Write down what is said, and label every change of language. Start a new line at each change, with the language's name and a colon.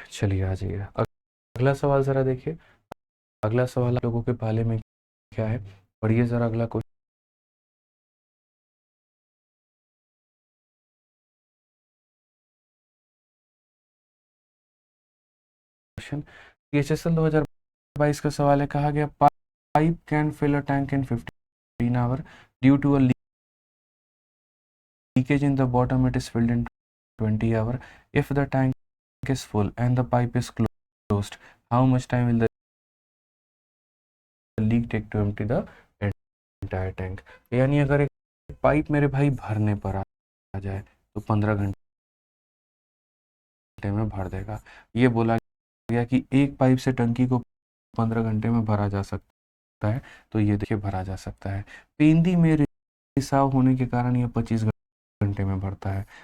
Hindi: चलिए आ जाइए अगला सवाल ज़रा देखिए। अगला सवाल आप लोगों के पाले में क्या है, पढ़िए ज़रा अगला क्वेश्चन। PHSL 2022 का सवाल है, कहा गया
English: Pipe can fill a tank in 15 hour due to a leakage in the bottom it is filled in 20 hour. If the tank is full and the pipe is closed, how much time will the leak take to empty the entire tank?
Hindi: यानी अगर एक pipe मेरे भाई भरने पर आ जाए तो 15 घंटे में भर देगा। ये बोला गया कि एक पाइप से टंकी को 15 घंटे में भरा जा सकता है, तो ये देखिए भरा जा सकता है। पेंदी में रिसाव होने के कारण ये 25 घंटे में भरता है।